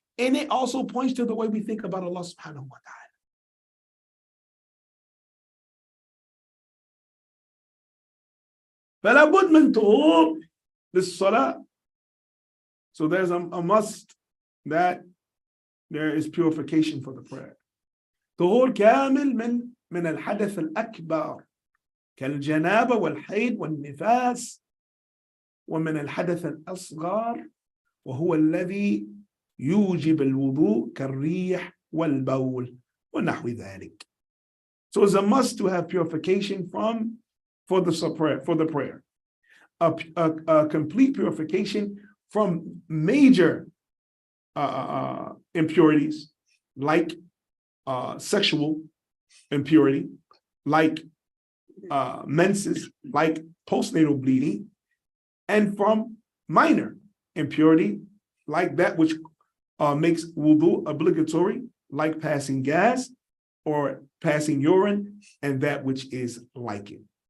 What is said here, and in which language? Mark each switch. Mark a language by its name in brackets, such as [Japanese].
[English] And it also points to the way we think about Allah subhanahu wa ta'ala. [Arabic] فَلَا بُدْ مِن طُهُورٍ لِلصَّلَاةِ. [English] So there's a must that there is purification for the prayer. [Arabic] طهور كامل من الحدث الأكبر كالجنابة والحيض والنفاس ومن الحدث الأصغر وهو الذي يوجب الوضوء كالريح والبول ونحو ذلك. [English] So it's a must to have purification for the prayer. A complete purification from major impurities like sexual impurity, like menses, like postnatal bleeding, and from minor impurity like that which makes wudu obligatory, like passing gas or passing urine, and that which is like it.